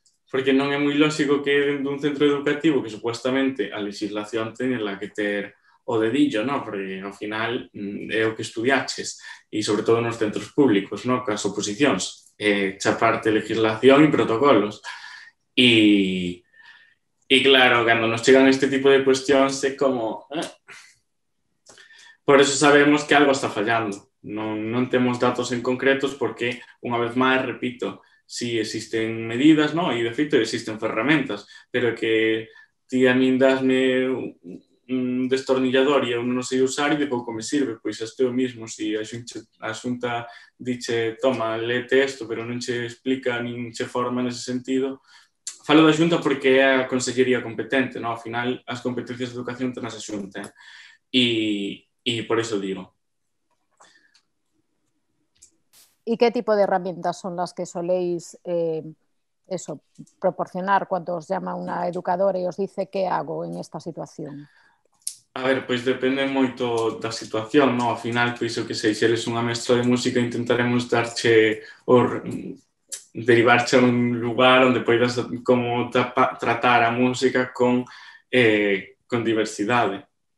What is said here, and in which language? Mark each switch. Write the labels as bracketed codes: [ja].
[gl] Porque non é moi lógico que dentro dun centro educativo que supuestamente a legislación teñela que ter o dedillo, non? Porque ao final é o que estudiaches e sobre todo nos centros públicos, non? Cas oposicións, chaparte legislación e protocolos. E claro, cando nos chegan este tipo de cuestións é como... Por eso sabemos que algo está fallando. Non temos datos en concretos porque, unha vez máis, repito, si existen medidas, non? E de feito existen ferramentas, pero que ti a min dasme un destornillador e eu non sei usar e de pouco me sirve, pois este o mismo, se a xunta diche, toma, lete isto, pero non che explica nin che forma nese sentido. Falo da xunta porque é a consellería competente, non? Ao final, as competencias de educación tenas a xunta. [es] y por eso digo. ¿Y qué tipo de herramientas son las que soléis proporcionar cuando os llama una educadora e os dice qué hago en esta situación? [gl] A ver, pois depende moito da situación, no? Ao final, pois o que sei, se eres unha mestra de música, intentaremos darche derivarche a un lugar onde poidas como tratar a música con diversidade.